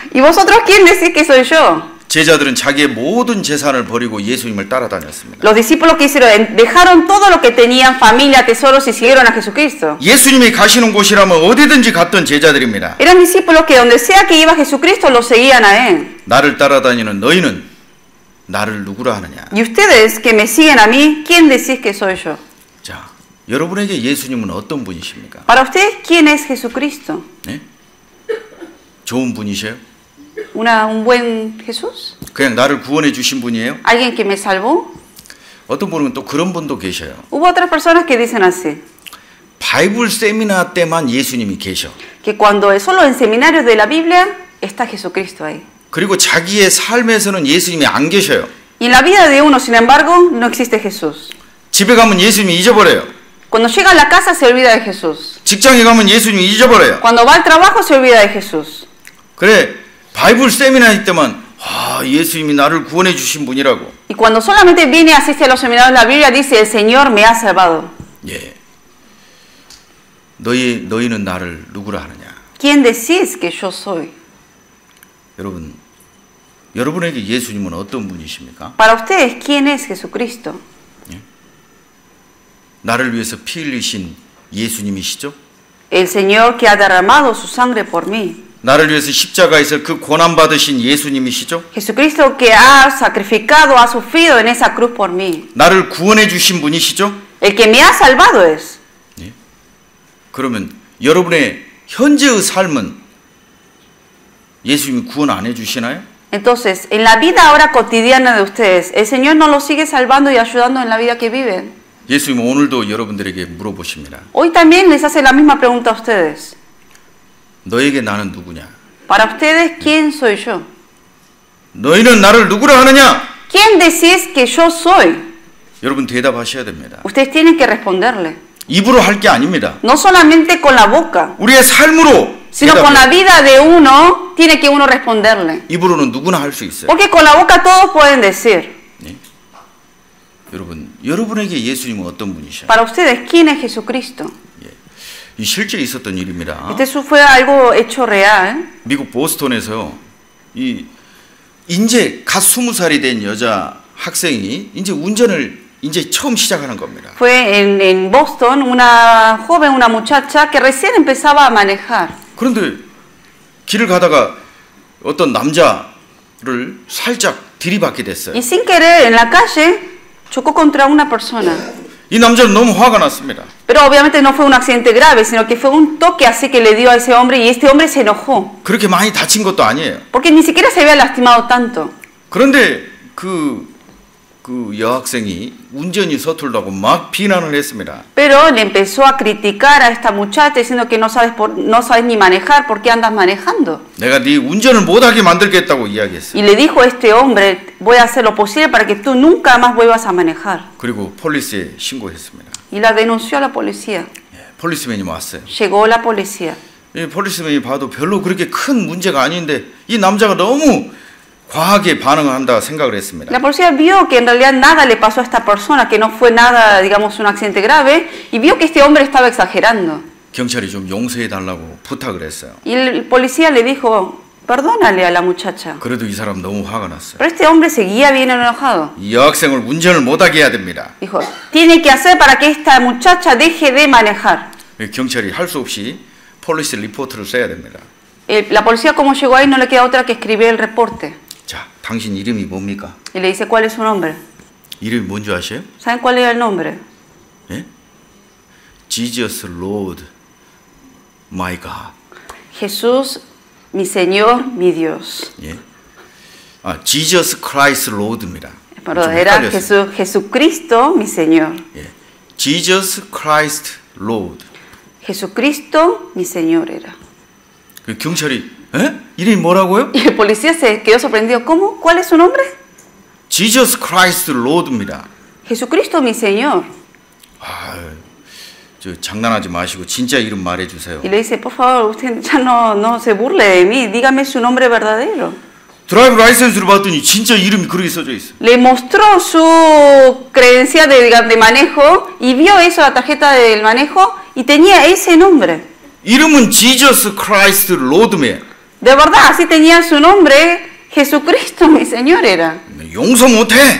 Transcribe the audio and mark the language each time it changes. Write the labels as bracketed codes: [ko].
[es] ¿Y vosotros quién decís que soy yo? [ko] 제자들은 자기의 모든 재산을 버리고 예수님을 따라다녔습니다. [es] Los discípulos que hicieron, dejaron todo lo que tenían, familia, tesoros, y siguieron a Jesucristo. [ko] 예수님이 가시는 곳이라면 어디든지 갔던 제자들입니다. [es] Eran discípulos que donde sea que iba Jesucristo, lo seguían a Él. [ko] 나를 따라다니는 너희는 나를 누구라 하느냐? [es] Y ustedes que me siguen a mí, ¿quién decís que soy yo? [ko] 자, 여러분에게 예수님은 어떤 분이십니까? [es] Para ustedes, ¿quién es Jesucristo? [ko] 네? 좋은 분이세요? [es] ¿Un buen Jesús? [ko] 그냥 나를 구원해 주신 분이에요? [es] ¿Alguien que me salvó? [ko] 어떤 분은 또 그런 분도 계셔요. [es] Hubo otras personas que dicen así, [ko] 바이블 세미나 때만 예수님이 계셔. [es] que cuando solo en seminarios de la Biblia está Jesucristo ahí. [ko] 그리고 자기의 삶에서는 예수님이 안 계셔요. [es] Y en la vida de uno, sin embargo, no existe Jesús. [ko] 집에 가면 예수님이 잊어버려요. [es] Cuando llega a la casa se olvida de Jesús. [ko] 직장에 가면 예수님이 잊어버려요. [es] Cuando va al trabajo se olvida de Jesús. [ko] 그래, 바이블 세미나 때만 예수님이 나를 구원해 주신 분이라고. [es] Y cuando solamente viene y asiste a los seminarios de la Biblia, dice, el Señor me ha salvado. [ko] 예. 너희는 나를 누구라 하느냐? [es] ¿Quién decís que yo soy? [ko] 여러분에게 예수님은 어떤 분이십니까? [es] Para ustedes, ¿quién es Jesucristo? [ko] 예? 나를 위해서 피 흘리신 예수님이시죠? [es] El Señor que ha derramado su sangre por mí. [ko] 나를 위해서 십자가에서 그 고난 받으신 예수님이시죠? [es] Jesucristo que ha sacrificado, ha sufrido en esa cruz por mí. [ko] 나를 구원해 주신 분이시죠? [es] El que me ha salvado es. [ko] 예? 그러면 여러분의 현재의 삶은 예수님이 구원 안 해 주시나요? [es] Entonces, en la vida ahora cotidiana de ustedes, ¿el Señor no los sigue salvando y ayudando en la vida que viven? [ko] 예수님 오늘도 여러분들에게 물어보십니다. [es] Hoy también les hace la misma pregunta a ustedes. [ko] 너에게 나는 누구냐? [es] Para ustedes, ¿quién soy yo? [ko] 너희는 나를 누구라 하느냐? [es] ¿Quién decís que yo soy? [ko] 여러분 대답하셔야 됩니다. [es] Ustedes tienen que responderle. [ko] 입으로 할 게 아닙니다. [es] No solamente con la boca, [ko] 우리의 삶으로 [es] sino con la vida de uno, tiene que uno responderle. [ko] 입으로는 누구나 할 수 있어요. [es] Porque con la boca todos pueden decir. [ko] 네? 여러분에게 예수님은 어떤 분이셔? [es] Para ustedes, ¿quién es Jesucristo? [ko] 이 실제 있었던 일입니다. [es] Este fue algo hecho real. [ko] 미국 보스턴에서 이제 갓 20살이 된 여자 학생이 이제 운전을 이제 처음 시작하는 겁니다. [es] Fue en Boston una joven, una muchacha que recién empezaba a manejar. [ko] 그런데 길을 가다가 어떤 남자를 살짝 들이받게 됐어요. [es] Y sin querer en la calle chocó contra una persona. [ko] 이 남자는 너무 화가 났습니다. [es] Pero obviamente no fue un accidente grave, sino que fue un toque así que le dio a ese hombre y este hombre se enojó. [ko] 그렇게 많이 다친 것도 아니에요. [es] Porque ni siquiera se había lastimado tanto. [ko] 그런데 그 여학생이 운전이 서툴다고 막 비난을 했습니다. [es] Pero le empezó a criticar a esta muchacha diciendo que no sabes ni manejar, ¿por qué andas manejando? [ko] 내가 네 운전을 못하게 만들겠다고 이야기했어요. [es] Y le dijo a este hombre, voy a hacer lo posible para que tú nunca más vuelvas a manejar. [ko] 그리고 폴리스에 신고했습니다. [es] Y la denunció a la policía. [ko] 폴리스맨이 왔어요. [es] Llegó la policía. [ko] 이 폴리스맨이 봐도 별로 그렇게 큰 문제가 아닌데 이 남자가 너무 과하게 반응한다 생각을 했습니다. [es] La policía vio que en realidad nada le pasó a esta persona, que no fue nada, digamos, un accidente grave, y vio que este hombre estaba exagerando. [ko] 경찰이 좀 용서해 달라고 부탁을 했어요. [es] Y el policía le dijo, perdónale a la muchacha. [ko] 그래도 이 사람 너무 화가 났어요. [es] Pero este hombre seguía bien enojado. [ko] 이 여학생을 운전을 못하게 해야 됩니다. [es] Dijo, tiene que hacer para que esta muchacha deje de manejar. [ko] 경찰이 할 수 없이 폴리스 리포트를 써야 됩니다. [es] La policía, como llegó ahí, no le queda otra que escribir el reporte. [ko] 자, 당신 이름이 뭡니까? [es] Y le dice, ¿cuál es su nombre? [ko] 이름이 뭔지 아세요? [es] ¿Saben cuál era el nombre? [en] 예? Jesus Lord, my God. [es] Jesús, mi Señor, mi Dios. [ko] 예. Jesus Christ Lord입니다. [es] Perdón, era Jesucristo, mi Señor. [ko] 예. Jesus Christ Lord. [es] Jesucristo, mi Señor era. [ko] 그 경찰이 에? 이름이 뭐라고요? [es] Y el policía se quedó sorprendido. ¿Cómo? ¿Cuál es su nombre? [ko] Jesus Christ Lord입니다. [es] Jesucristo, mi Señor. [ko] 아, 저 장난하지 마시고 진짜 이름 말해주세요. [es] Y le dice, por favor, usted ya no se burle de mí, dígame su nombre verdadero. [ko] 드라이브 라이센스를 봤더니 진짜 이름이 그렇게 써져 있어. [es] Le mostró su credencial de manejo y vio eso, la tarjeta del manejo, y tenía ese nombre. [ko] 이름은 Jesus Christ Lord며. [es] De verdad, así tenía su nombre, Jesucristo, mi Señor era. [ko] 용서 못해.